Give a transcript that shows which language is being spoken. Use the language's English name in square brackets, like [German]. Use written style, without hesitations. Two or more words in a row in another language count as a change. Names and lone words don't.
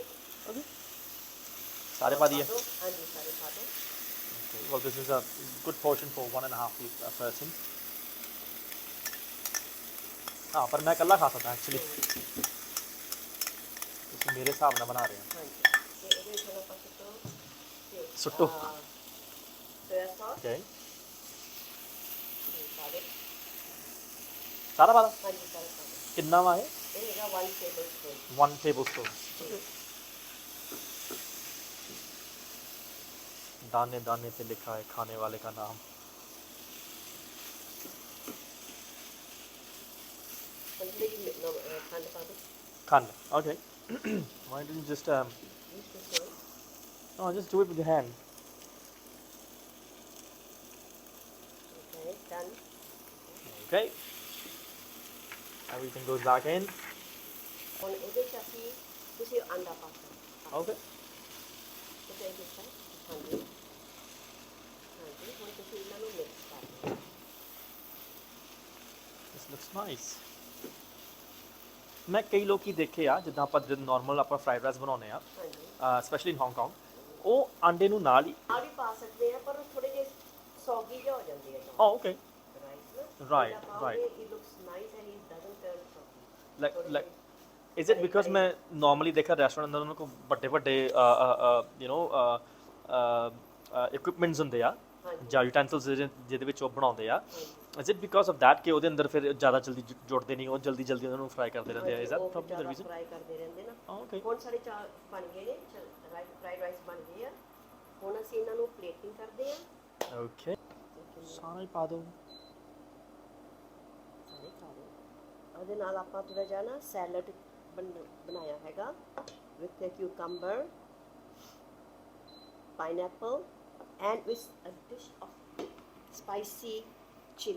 [Punjabi] okay ਸਾਰੇ ਪਾ ਦਈਏ ਹਾਂਜੀ ਸਾਰੇ ਪਾ ਦਿਓ [English] okay well this is a good portion for 1.5 person [Punjabi] ਹਾਂ ਪਰ ਮੈਂ ਇਕੱਲਾ ਖਾ ਸਕਦਾ ਐਕਚੁਅਲੀ ਤੁਸੀਂ ਮੇਰੇ ਹਿਸਾਬ ਨਾਲ ਬਣਾ ਰਹੇ ਹੋ ਹਾਂਜੀ ਤੇ ਇਹਦੇ ਵਿੱਚ ਆਪਾਂ ਸੁੱਟੋ [English] soya sauce okay [Punjabi] ਪਾ ਦੇ ਸਾਰਾ ਪਾ ਦਾਂ? ਹਾਂਜੀ ਸਾਰੇ ਪਾ ਦਿਓ ਕਿੰਨਾ ਵਾ ਇਹ ਇਹ ਹੈਗਾ 1 tablespoon [Hindi] 1 tablespoon दाने दाने पे लिखा है खाने वाले का नाम [Punjabi] ਖੰਡ ਪਾ ਦਿਓ Khand. [English] Okay. Why don't you just use the soy no, just do it with your hand. okay done Okay. Everything goes back in. [Punjabi] ਹੁਣ ਇਹਦੇ ਚ ਅਸੀਂ ਤੁਸੀਂ ਅੰਡਾ ਪਾ ਸਕਦੇ [English] Okay. [Punjabi] ਤੁਸੀਂ ਇਹਦੇ ਚ ਹਾਂਜੀ ਹਾਂਜੀ ਹੁਣ ਤੁਸੀਂ ਇਹਨਾਂ ਨੂੰ ਮਿਕਸ ਕਰ ਦਿਓ [English] This looks nice. [Punjabi] ਮੈਂ ਕਈ ਲੋਕੀ ਦੇਖੇ ਆ ਜਿੱਦਾਂ ਆਪਾਂ ਜਦ ਨਾਰਮਲ ਆਪਾਂ [English] fried rice [Punjabi] ਬਣਾਉਂਦੇ ਆ ਹਾਂਜੀ [English] specially in Hong Kong [Punjabi] ਉਹ ਆਂਡੇ ਨੂੰ ਨਾਲ ਹੀ ਆ ਵੀ ਪਾ ਸਕਦੇ ਆ ਪਰ ਥੋੜੇ ਜਿਹੇ ਸੌਗੀ ਜਿਹਾ ਹੋ ਜਾਂਦੀ ਹੈ [English] oh okay ਰਾਈਸ Right, right. it looks nice and it doesn't turn soggy like is it because [Punjabi] ਮੈਂ ਨਾਰਮਲੀ ਦੇਖਿਆ ਰੈਸਟੋਰੈਂਟ ਅੰਦਰ ਉਹਨਾਂ ਕੋਲ ਵੱਡੇ ਵੱਡੇ [English] you know [Punjabi] ਇਕਵਿਪਮੈਂਟਸ ਹੁੰਦੇ ਆ ਜਾਂ ਯੂਟੈਂਸਿਲਸ ਜਿਹਦੇ ਵਿੱਚ ਉਹ ਬਣਾਉਂਦੇ ਆ [English] is it because of that [Punjabi] ਕਿ ਉਹਦੇ ਅੰਦਰ ਫਿਰ ਜ਼ਿਆਦਾ ਜਲਦੀ ਜੁੜਦੇ ਨਹੀਂ ਉਹ ਜਲਦੀ ਜਲਦੀ ਉਹਨਾਂ ਨੂੰ ਫਰਾਈ ਕਰਦੇ ਰਹਿੰਦੇ ਆ [English] is that probably the reason [Punjabi] ਫਰਾਈ ਕਰਦੇ ਰਹਿੰਦੇ ਨਾ [English] oh okay [Punjabi] ਹੁਣ ਸਾਡੇ ਚਾਹ ਬਣ ਗਏ ਨੇ [English] fried rice [Punjabi] ਬਣ ਗਏ ਆ ਹੁਣ ਅਸੀਂ ਇਹਨਾਂ ਨੂੰ ਪਲੇਟਿੰਗ ਕਰਦੇ ਆ okay ਸਾਰਾ ਹੀ ਪਾ ਦਿਓ ਸਾਰੇ ਖਾ ਲਓ ਉਹਦੇ ਨਾਲ ਆਪਾਂ ਥੋੜਾ ਜਿਹਾ ਨਾ ਸੈਲਡ ਬਣਾਇਆ ਹੈਗਾ [English] with the cucumber pineapple and with a dish of spicy chili